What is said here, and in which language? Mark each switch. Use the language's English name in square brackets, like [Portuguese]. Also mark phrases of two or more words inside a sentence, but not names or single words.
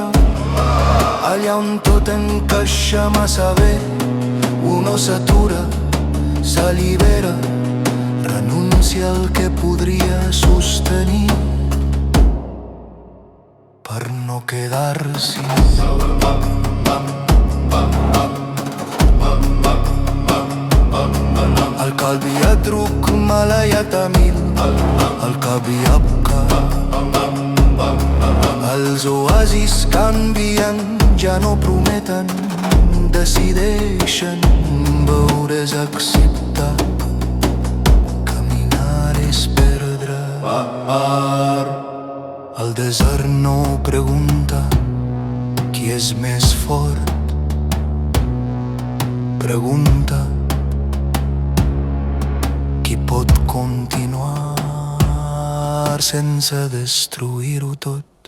[Catalan] Allà on tot encaixa massa bé, uno s'atura, s'allibera, renuncia al que podria sostenir per no quedar-s'hi. [Arabic] القلب يترك ما لا يحتمل القلب يبقى [Catalan] els oasis canvien ja no prometen decideixen veure's acceptar caminar és perdre el desert no pregunta qui és més fort pregunta qui pot continuar sense destruir-ho tot.